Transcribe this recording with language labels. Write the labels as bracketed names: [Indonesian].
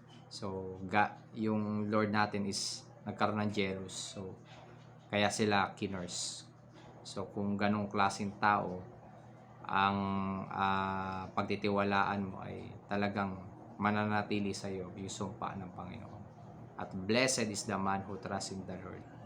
[Filipino] So, yung Lord natin is nagkaroon ng jealous. So, kaya sila kinurse. So, kung ganong klaseng tao ang pagtitiwalaan mo, ay talagang mananatili sa iyo yung sumpa ng Panginoon. [English] At blessed is the man who trusts in the Lord.